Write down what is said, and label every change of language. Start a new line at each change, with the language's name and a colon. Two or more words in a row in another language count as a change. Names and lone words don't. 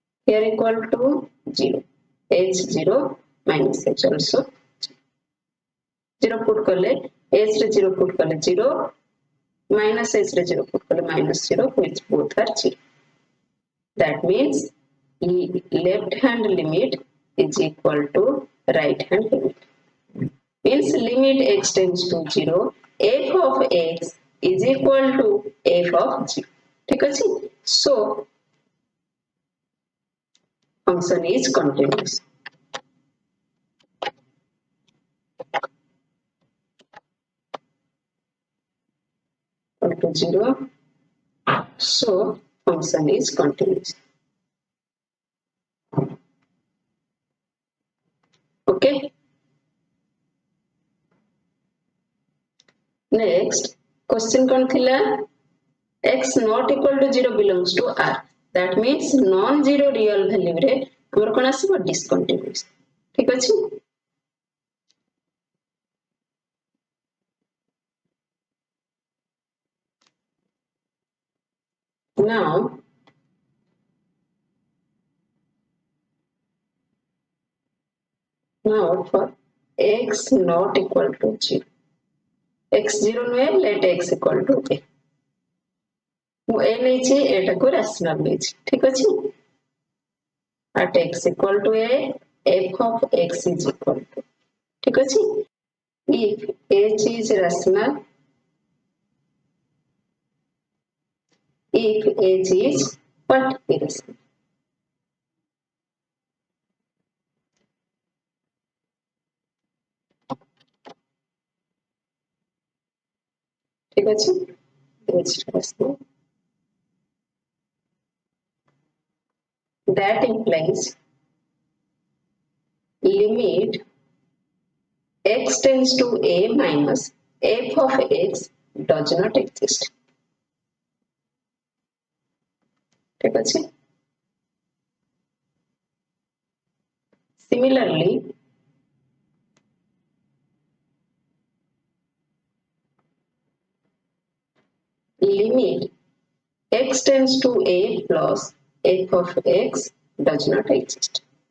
English: here equal to 0, h0 minus h also 0 put kale h रे 0 put kale 0 minus h रे 0 put kale minus 0 which both are 0. That means left hand limit is equal to right hand limit. Means limit x tends to 0, f of x is equal to f of 0.
Hindi: ठीक है?
English: So function is continuous. Equal to 0. So function is continuous. Okay. Next question
Odia: କଣ ଥିଲା?
English: X not equal to 0 belongs to R. That means non-zero real value
Odia: ରେ ହମର କଣ ଆସିବ
English: discontinuous.
Odia: ଠିକ୍ ଅଛି?
English: Now for x not equal to 0. x0 नुहे let x equal to a.
Odia: ମୁଁ a ନେଇଛି ଏଟା କୁ rational ନେଇଛି. ଠିକ୍ ଅଛି?
English: At x equal to a, f of x is equal to.
Odia: ଠିକ୍ ଅଛି?
English: If h is rational, if h is what irrational.
Odia: ଠିକ୍ ଅଛି?
English: h rational. That implies limit x tends to a minus f of x does not exist.
Odia: ଠିକ୍ ଅଛି?
English: Similarly, limit x tends to a plus f of x does not exist.